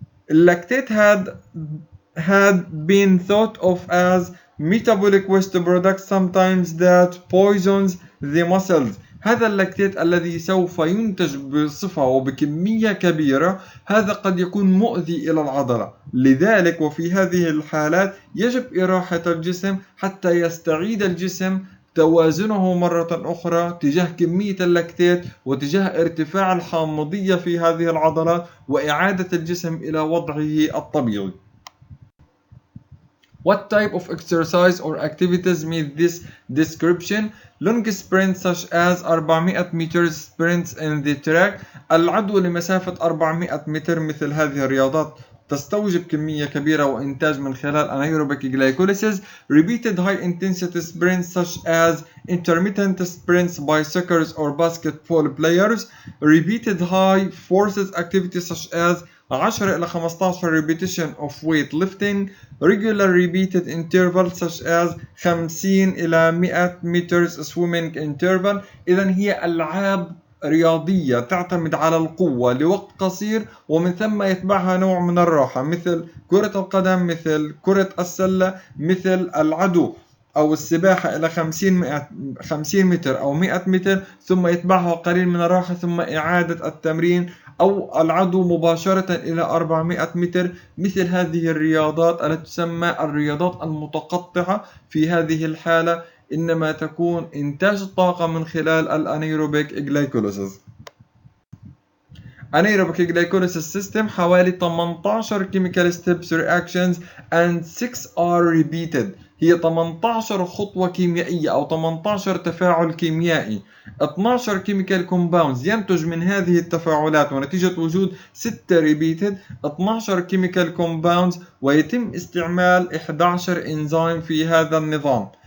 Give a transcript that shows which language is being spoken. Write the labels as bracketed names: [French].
[English] Lactate had been thought of as metabolic waste product sometimes that poisons the muscles. [Arabic] هذا اللاكتيت الذي سوف ينتج بصفة وبكمية كبيرة هذا قد يكون مؤذي إلى العضلة، لذلك وفي هذه الحالات يجب إراحة الجسم حتى يستعيد الجسم توازنه مرة أخرى تجاه كمية اللاكتيت وتجاه ارتفاع الحامضية في هذه العضلات وإعادة الجسم إلى وضعه الطبيعي. [English] What type of exercise or activities meet this description? Long sprints such as 400 meters sprints in the track. [Arabic] العدو لمسافة 400 متر مثل هذه الرياضات تستوجب كمية كبيرة وإنتاج من خلال anaerobic glycolysis. [English] Repeated high intensity sprints such as intermittent sprints by soccer or basketball players. Repeated high forces activities such as 10 [Arabic] إلى [English] 15 repetition of weightlifting. Regular repeated intervals such as 50 [Arabic] إلى [English] 100 meters swimming interval. [Arabic] إذن هي ألعاب رياضية تعتمد على القوة لوقت قصير ومن ثم يتبعها نوع من الراحة، مثل كرة القدم، مثل كرة السلة، مثل العدو أو السباحة إلى 50 متر أو 100 متر ثم يتبعها قليل من الراحة ثم إعادة التمرين، أو العدو مباشرة إلى 400 متر. مثل هذه الرياضات التي تسمى الرياضات المتقطعة في هذه الحالة إنما تكون إنتاج الطاقة من خلال الأنيروبيك جلايكوليسيس. [English] Anaerobic glycolysis system [Arabic] حوالي [English] 18 chemical steps reactions and 6 are repeated. [Arabic] هي 18 خطوة كيميائية أو 18 تفاعل كيميائي. [English] 12 chemical compounds [Arabic] ينتج من هذه التفاعلات ونتيجة وجود [English] 6 repeated 12 chemical compounds [Arabic] ويتم استعمال 11 انزيم في هذا النظام.